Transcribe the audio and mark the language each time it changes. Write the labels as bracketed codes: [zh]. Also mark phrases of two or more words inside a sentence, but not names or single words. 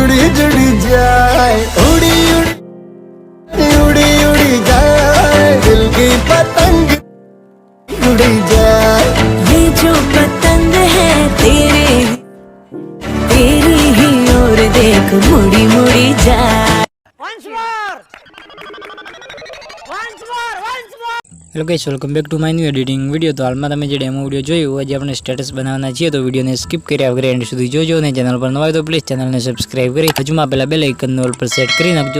[hi] जुड़ जाए उड़ी उड़ी उड़ी उड़ी जाए दिल की पतंग उड़ी जाए ये जो पतंग है तेरी ही ओर देख मुड़ी मुड़ी जाए। [en] Hello guys, welcome back to my new editing video. [gu] તો હાલમાં તમે જે [en] demo video [gu] જોયું, આજે આપણે સ્ટેટસ બનાવવાના છીએ, તો વિડીયોને સ્કીપ કર્યા વગર એન્ડ સુધી જોજો અને ચેનલ પર નવા હોય તો પ્લીઝ ચેનલને સબસ્ક્રાઇબ કરી હજુમાં પહેલાં [en] bell iconને [gu] ઓલ પર સેટ કરી નાખજો।